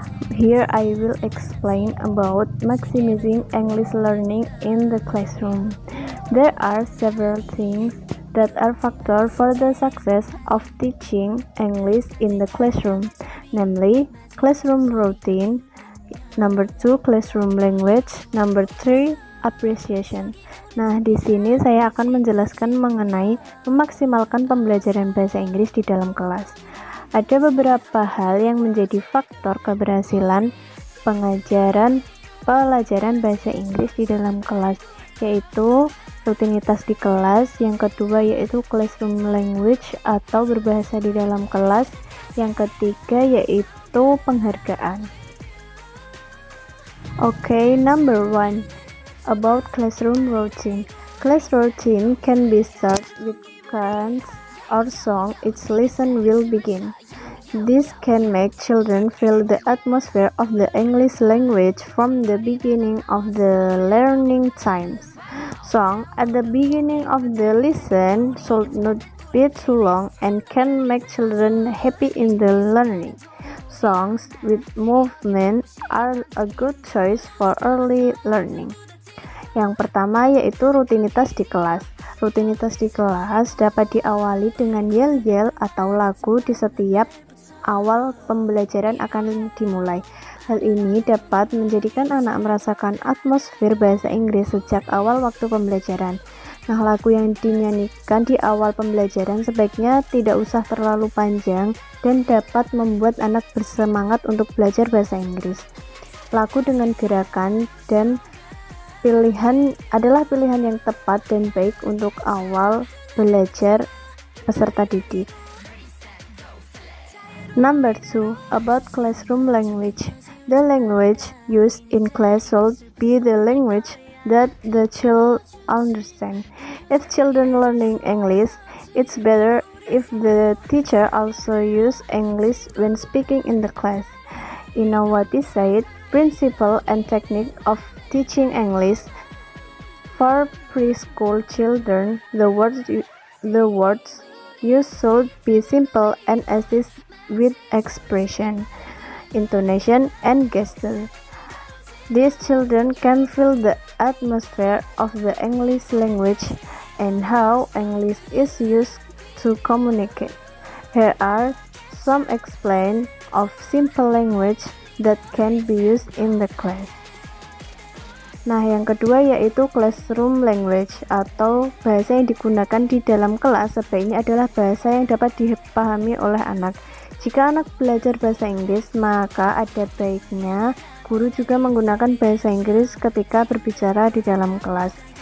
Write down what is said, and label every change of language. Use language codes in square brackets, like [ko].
[en] Here I will explain about maximizing English learning in the classroom. There are several things that are factors for the success of teaching English in the classroom, namely classroom routine, number 2 classroom language, number 3 appreciation. [id] Nah, di sini saya akan menjelaskan mengenai memaksimalkan pembelajaran bahasa Inggris di dalam kelas. Ada beberapa hal yang menjadi faktor keberhasilan pelajaran bahasa Inggris di dalam kelas, yaitu rutinitas di kelas, yang kedua yaitu classroom language atau berbahasa di dalam kelas, yang ketiga yaitu penghargaan. [en] Okay, number 1. About classroom routine. Class routine can be started with chants or song each lesson will begin. This can make children feel the atmosphere of the English language from the beginning of the learning times. Song at the beginning of the lesson should not be too long and can make children happy in the learning. Songs with movement are a good choice for early learning. [id] Yang pertama yaitu rutinitas di kelas. Rutinitas di kelas dapat diawali dengan yel-yel atau lagu di setiap awal pembelajaran akan dimulai. Hal ini dapat menjadikan anak merasakan atmosfer bahasa Inggris sejak awal waktu pembelajaran. Nah, lagu yang dinyanyikan di awal pembelajaran sebaiknya tidak usah terlalu panjang dan dapat membuat anak bersemangat untuk belajar bahasa Inggris. Lagu dengan gerakan dan pilihan adalah pilihan yang tepat dan baik untuk awal belajar peserta didik. [en] Number 2, about classroom language. The language used in class should be the language that the child understand. If children learning English, it's better if the teacher also use English when speaking in the class. You know what is said? Principle and technique of teaching English. For preschool children, the words used should be simple and assist with expression, intonation, and gesture. These children can feel the atmosphere of the English language and how English is used to communicate. Here are some examples of simple language that can be used in the class. [id] Nah, yang kedua yaitu classroom language atau bahasa yang digunakan di dalam kelas sebaiknya adalah bahasa yang dapat dipahami oleh anak. Jika anak belajar bahasa Inggris, maka ada baiknya guru juga menggunakan bahasa Inggris ketika berbicara di dalam kelas.